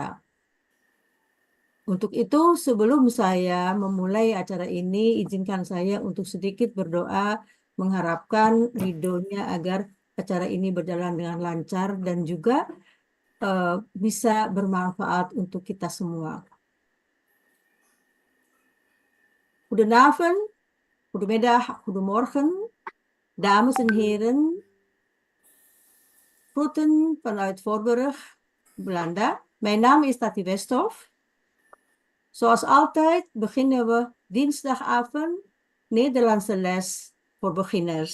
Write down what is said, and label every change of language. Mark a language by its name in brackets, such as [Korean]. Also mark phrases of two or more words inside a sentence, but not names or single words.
[Indonesian] Untuk itu, sebelum saya memulai acara ini, izinkan saya untuk sedikit berdoa mengharapkan ridhonya agar acara ini berjalan dengan lancar dan juga bisa bermanfaat untuk kita semua. [Dutch] Goedenavond, goedemiddag, goedemorgen, dames en heren. Groeten vanuit Voorburg, Belanda. Mijn naam is Tati Westhoff. Zoals altijd beginnen we dinsdagavond Nederlandse les voor beginners.